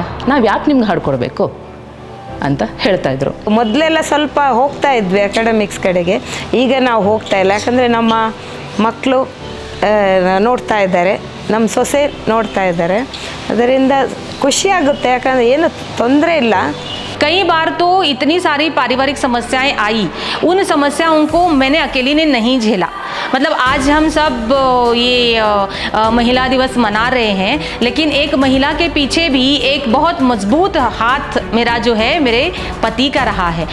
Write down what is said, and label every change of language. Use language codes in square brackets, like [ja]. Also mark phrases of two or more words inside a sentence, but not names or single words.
[kn] ನಾವು ಯಾಕೆ ನಿಮ್ಗೆ ಹಾಡ್ಕೊಡ್ಬೇಕು ಅಂತ ಹೇಳ್ತಾಯಿದ್ರು. ಮೊದಲೆಲ್ಲ ಸ್ವಲ್ಪ ಹೋಗ್ತಾ ಇದ್ವಿ ಅಕಾಡೆಮಿಕ್ಸ್ ಕಡೆಗೆ, ಈಗ ನಾವು ಹೋಗ್ತಾ ಇಲ್ಲ. ಯಾಕಂದರೆ ನಮ್ಮ ಮಕ್ಕಳು ನೋಡ್ತಾ ಇದ್ದಾರೆ, ನಮ್ಮ ಸೊಸೆ ನೋಡ್ತಾ ಇದ್ದಾರೆ, ಅದರಿಂದ ಖುಷಿಯಾಗುತ್ತೆ. ಯಾಕಂದರೆ ಏನು ತೊಂದರೆ ಇಲ್ಲ. [hi] कई बार तो इतनी सारी पारिवारिक समस्याएं आई, उन समस्याओं को मैंने अकेली ने नहीं झेला। मतलब आज हम सब ये महिला दिवस मना रहे हैं, लेकिन एक महिला के पीछे भी एक बहुत मजबूत हाथ मेरा जो है मेरे पति का रहा है।